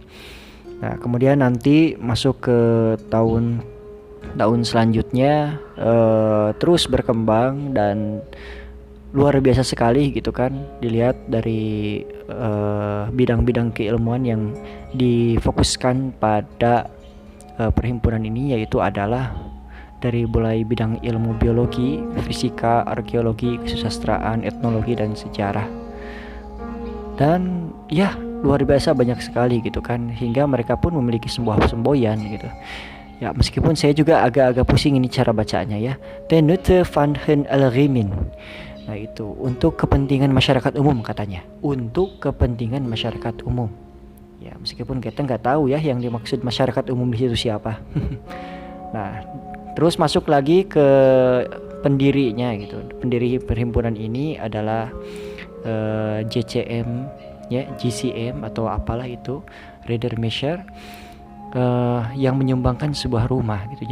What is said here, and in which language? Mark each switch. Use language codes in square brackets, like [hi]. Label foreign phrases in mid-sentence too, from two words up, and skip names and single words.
[id] Nah, kemudian nanti masuk ke tahun selanjutnya terus berkembang dan luar biasa sekali gitu kan, dilihat dari bidang-bidang keilmuan yang difokuskan pada perhimpunan ini, yaitu adalah dari mulai bidang ilmu biologi, fisika, arkeologi, kesusastraan, etnologi, dan sejarah. Dan ya, luar biasa banyak sekali gitu kan, hingga mereka pun memiliki sebuah semboyan gitu. Ya, meskipun saya juga agak-agak pusing ini cara bacanya ya. [nl] Ten Nutte van hun Algemin. [id] Nah, itu untuk kepentingan masyarakat umum katanya. Untuk kepentingan masyarakat umum. Ya, meskipun kita nggak tahu ya yang dimaksud masyarakat umum di situ siapa. Nah, terus masuk lagi ke pendirinya gitu. Pendiri perhimpunan ini adalah JCM ya, GCM atau apalah itu, Redermecher, yang menyumbangkan sebuah rumah gitu.